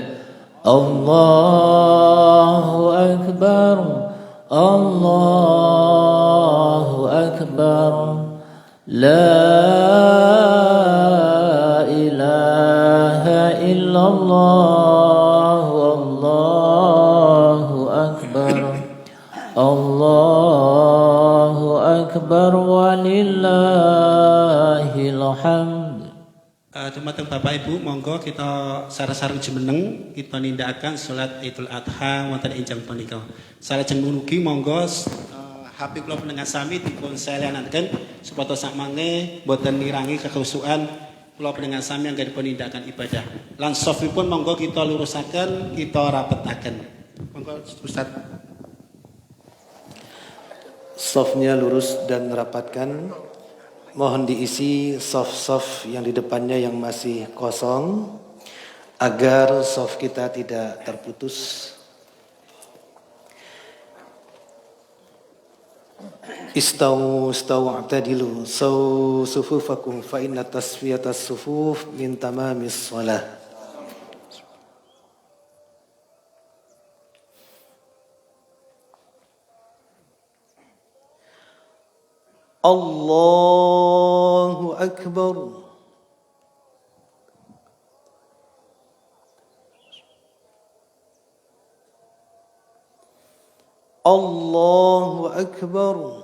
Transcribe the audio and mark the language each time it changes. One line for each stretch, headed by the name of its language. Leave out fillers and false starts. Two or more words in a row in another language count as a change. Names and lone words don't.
Arabic: الله أكبر، الله أكبر، لا إله إلا الله، والله أكبر، الله أكبر ولله الحمد.
Javanese: Dumateng Bapak Ibu, monggo kita sareng-sareng jumeneng kita nindakaken salat Idul Adha wonten injang punika. Salajeng mugi monggo HP kula panjenengan sami dipun selenaken supados sak mangke boten nirangi kekhusukan kula panjenengan sami anggen dipun nindakaken ibadah. Lan safipun monggo kita lurusaken, kita rapetaken. Monggo Ustaz.
Indonesian: Safnya lurus dan rapatkan. Mohon diisi saf-saf yang di depannya yang masih kosong agar saf kita tidak terputus.
Arabic: استووا اعتدلوا سووا صفوفكم فإن تسوية الصفوف من تمام الصلاة. الله أكبر. الله أكبر.